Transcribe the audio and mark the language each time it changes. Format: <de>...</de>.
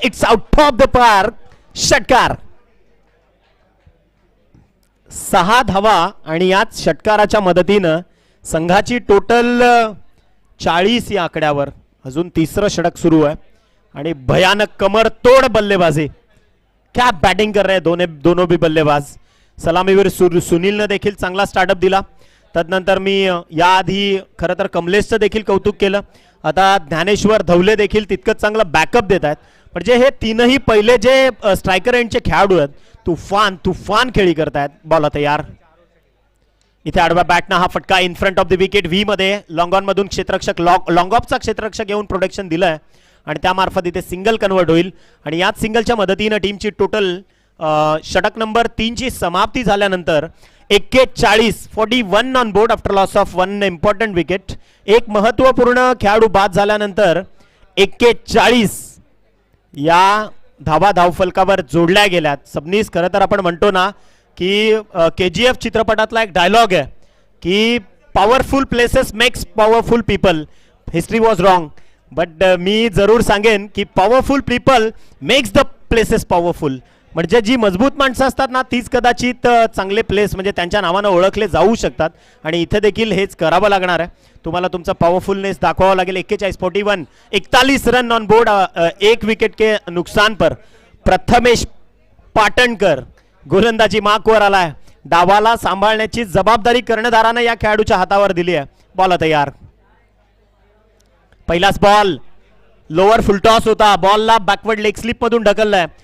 <en>It's out of the park.</en> <mr>षटकार. 6 धावा आणि याच षटकाराच्या मदतीनं संघाची टोटल 40 या आकड्यावर. अजून तिसरं षटक सुरू आहे आणि भयानक कमर तोड बल्लेबाजी.</mr> <hi>क्या बॅटिंग कर रहे दोनों भी बल्लेबाज.</hi> <mr>सलामीवीर सुनीलनं देखील चांगला स्टार्टअप दिला. तदनंतर मी याआधी खरं तर कमलेशचं देखील कौतुक केलं. आता ज्ञानेश्वर धवले देखील तितकंच चांगलं बॅकअप देत आहेत. म्हणजे हे तीनही पहिले जे स्ट्रायकर एंडचे खेळाडू आहेत तुफान खेळी करतायत. बॉल तयार. इथे आडव्या बॅटना हा फटका</mr> <en>In front of the wicket.</en> <mr>V मध्ये लॉंग ऑन मधून क्षेत्ररक्षक लॉंग ऑफचा क्षेत्ररक्षक घेऊन प्रोटेक्शन दिलंय आणि त्यामार्फत इथे सिंगल कन्वर्ट होईल आणि याच सिंगलच्या मदतीनं टीमची टोटल षटक नंबर 3 ची समाप्ती झाल्यानंतर 41</mr> <en>On board after loss of 1 important wicket.</en> <mr>एक महत्वपूर्ण खेळाडू बाद झाल्यानंतर 41 या धावा धावफलकावर जोडल्या गेल्यात. सबनीस खरं तर आपण म्हणतो ना की KGF चित्रपटातला एक डायलॉग आहे की</mr> <en>Powerful places makes powerful people. History was wrong, but</en> <mr>मी जरूर सांगेन की</mr> <en>Powerful people makes the places powerful.</en> <mr>म्हणजे जी मजबूत माणसं असतात ना तीच कदाचित चांगले प्लेस म्हणजे त्यांच्या नावानं ओळखले जाऊ शकतात आणि इथे देखील हेच करावं लागणार आहे. तुम्हाला तुमचा पॉवरफुलनेस दाखवावा लागेल.</mr> <hi>41 रन ऑन बोर्ड, 1 विकेट के नुकसान पर.</hi> <mr>प्रथमेश पाटणकर गोलंदाजी मार्कवर आलाय. डावाला सांभाळण्याची जबाबदारी कर्णधारानं या खेळाडूच्या हातावर दिली आहे. बॉल तयार. पहिलाच बॉल लोअर फुलटॉस होता. बॉलला बॅकवर्ड लेग स्लिप मधून ढकललाय.</mr>